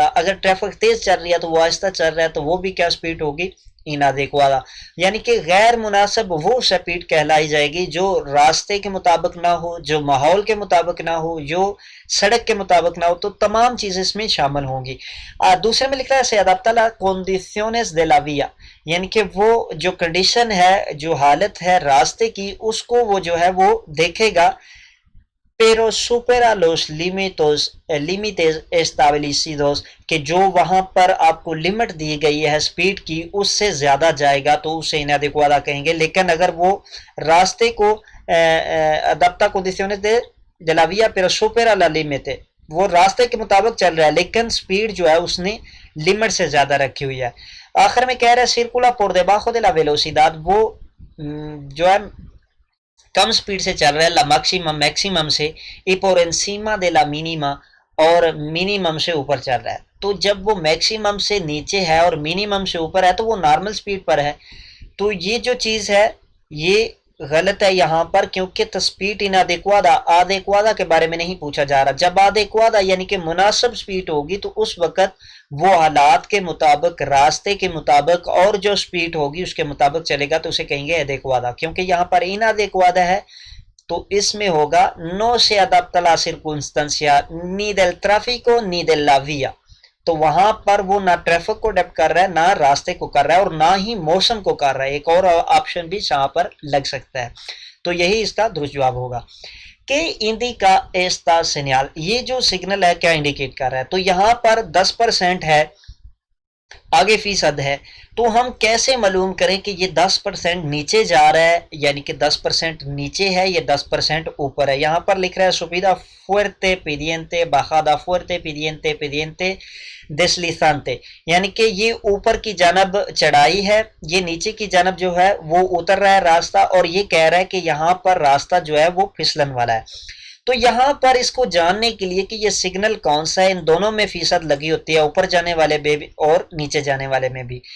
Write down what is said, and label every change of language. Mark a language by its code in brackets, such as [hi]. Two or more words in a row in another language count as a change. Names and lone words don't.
[ur] اگر ٹریفک تیز چل رہی ہے تو وہ آہستہ چل رہا ہے تو وہ بھی کیا سپیڈ ہوگی، انادیکوادا۔ یعنی کہ غیر مناسب وہ سپیڈ کہلائی جائے گی جو راستے کے مطابق نہ ہو، جو ماحول کے مطابق نہ ہو، جو سڑک کے مطابق نہ ہو، تو تمام چیزیں اس میں شامل ہوں گی۔ دوسرے میں لکھ رہا ہے سے [es] adapta las condiciones de la vía، [ur] یعنی کہ وہ جو کنڈیشن ہے، جو حالت ہے راستے کی، اس کو وہ جو ہے وہ دیکھے گا، [es] pero supera los límites establecidos، [ur] کہ جو وہاں پر آپ کو لمٹ دی گئی ہے سپیڈ کی اس سے زیادہ جائے گا تو اسے inadecuada کہیں گے۔ لیکن اگر وہ راستے کو [es] adapta condiciones de la vía pero supera la límite، [ur] وہ راستے کے مطابق چل رہا ہے لیکن سپیڈ جو ہے اس نے لمٹ سے زیادہ رکھی ہوئی ہے۔ آخر میں کہہ رہا ہے [es] circula por debajo de la velocidad، [ur] وہ جو ہے کم سپیڈ سے چل رہا ہے، [es] la máxima [ur] سے، [es] y por encima de la mínima, [ur] اور منیمم سے اوپر چل رہا ہے۔ تو جب وہ میکسیمم سے نیچے ہے اور منیمم سے اوپر ہے تو وہ نارمل سپیڈ پر ہے۔ تو یہ جو چیز ہے یہ غلط ہے یہاں پر، کیونکہ سپیڈ انادیکوادا، آدیکوادا کے بارے میں نہیں پوچھا جا رہا۔ جب آدیکوادا یعنی کہ مناسب سپیڈ ہوگی تو اس وقت وہ حالات کے مطابق، راستے کے مطابق اور جو سپیڈ ہوگی اس کے مطابق چلے گا تو اسے کہیں گے ایدیکوادا۔ کیونکہ یہاں پر انادیکوادا ہے تو اس میں ہوگا no se adapta la circunstancia ni del tráfico ni de la vía، تو وہاں پر وہ نہ ٹریفک کو ڈیپٹ کر رہا ہے، نہ راستے کو کر رہا ہے، اور نہ ہی موسم کو کر رہا ہے۔ ایک اور آپشن بھی یہاں پر لگ سکتا ہے، تو یہی اس کا درست جواب ہوگا۔ [es] کہ indica esta señal، [ur] یہ جو سگنل ہے کیا انڈیکیٹ کر رہا ہے، تو یہاں پر 10% ہے، آگے فیصد ہے، تو ہم کیسے معلوم کریں کہ یہ 10% نیچے جا رہا ہے، یعنی کہ 10% نیچے ہے، یہ 10% اوپر ہے۔ یہاں پر لکھ رہا ہے [es] subida fuerte pendiente bajada fuerte pendiente pendiente deslizante، [ur] یعنی کہ یہ اوپر کی جانب چڑھائی ہے، یہ نیچے کی جانب جو ہے وہ اتر رہا ہے راستہ، اور یہ کہہ رہا ہے کہ یہاں پر راستہ جو ہے وہ پھسلن والا ہے۔ تو یہاں پر اس کو جاننے کے لیے کہ یہ سگنل کون سا ہے، ان دونوں میں فیصد لگی ہوتی ہے، اوپر جانے والے میں بھی اور نیچے جانے والے میں بھی۔